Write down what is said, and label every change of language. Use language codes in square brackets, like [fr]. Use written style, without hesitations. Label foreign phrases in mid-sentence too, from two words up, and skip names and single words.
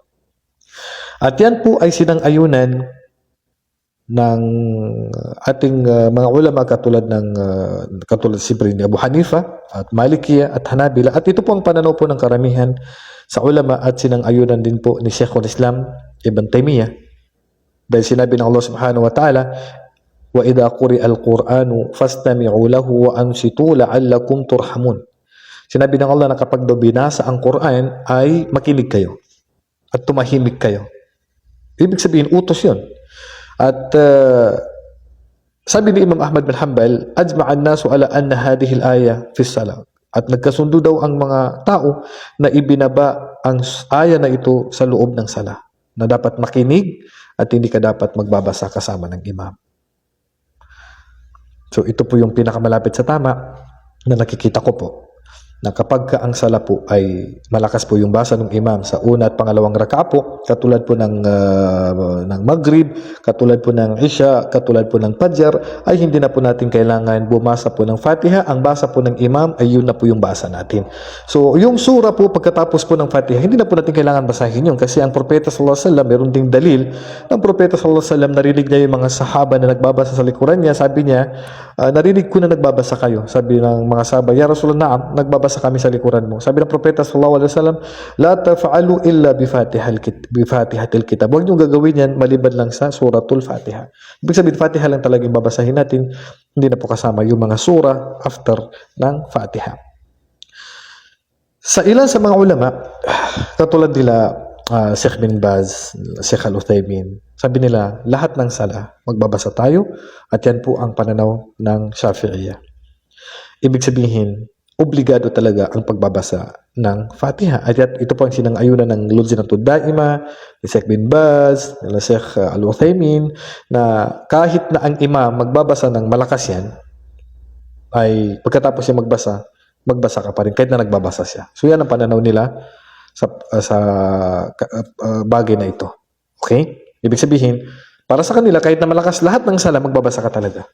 [tl] At yan po ay sinang-ayunan ng ating mga ulama katulad siyempre ni Abu Hanifa at Malikiya at Hanabila. At ito po ang pananaw po ng karamihan sa ulama at sinang-ayunan din po ni Sheikhul Islam Ibn Taymiyyah. Dahil sinabi ng Allah [ar] سبحانه و تعالى، و إذا قرئ القرآن فاستمعوا له و أنصتوا لعلكم ترحمون. [tl] Sinabi ng Allah na kapag daw binasa ang Quran ay makinig kayo at tumahimik kayo. Ibig sabihin, utos yun. At sabi ni Imam Ahmad bin Hanbal, [ar] أجمع الناس على أن هذه الآية في الصلاة. [tl] At nagkasundo daw ang mga tao na ibinaba ang aya na ito sa loob ng sala. Na dapat makinig at hindi ka dapat magbabasa kasama ng imam. So ito po yung pinakamalapit sa tama na nakikita ko po. na kapag ka ang sala po ay malakas po yung basa ng imam sa una at pangalawang raka'a po, katulad po ng Maghrib, katulad po ng Isha, katulad po ng Fajr, ay hindi na po natin kailangan bumasa po ng Fatiha. Ang basa po ng imam ay yun na po yung basa natin. So, yung sura po pagkatapos po ng Fatiha, hindi na po natin kailangan basahin yun kasi ang Propeta [ar] صلى الله عليه وسلم, [tl] meron ding dalil ng Propeta [ar] صلى الله عليه وسلم, [tl] narinig niya yung mga sahaba na nagbabasa sa likuran niya. Sabi niya, narinig ko na nagbabasa kayo. Sabi ng mga sahaba, [ar] يا رسول الله، نعم, [tl] nagbabasa kami sa likuran mo. Sabi ng Propeta [ar] صلى الله عليه وسلم، لا تفعلوا إلا بفاتحة الكتاب. [tl] Huwag niyong gagawin yan maliban lang sa suratul Fatiha. Ibig sabihin, Fatiha lang talagang babasahin natin. Hindi na po kasama yung mga sura after ng Fatiha. Sa ilan sa mga ulama, katulad nila Sheikh bin Baz, Sheikh Al-Uthaymin, sabi nila, lahat ng sala, magbabasa tayo, at yan po ang pananaw ng Shafi'iyah. Ibig sabihin, obligado talaga ang pagbabasa ng Fatiha. At ito po ang sinang-ayunan ng Lujnatud Daima, ni Sheikh bin Baz, ni Sheikh Al-Uthaymin, na kahit na ang imam magbabasa ng malakas yan, ay pagkatapos siya magbasa ka pa rin, kahit na nagbabasa siya. So yan ang pananaw nila sa bagay na ito. Okay? Ibig sabihin, para sa kanila, kahit na malakas lahat ng sala, magbabasa ka talaga.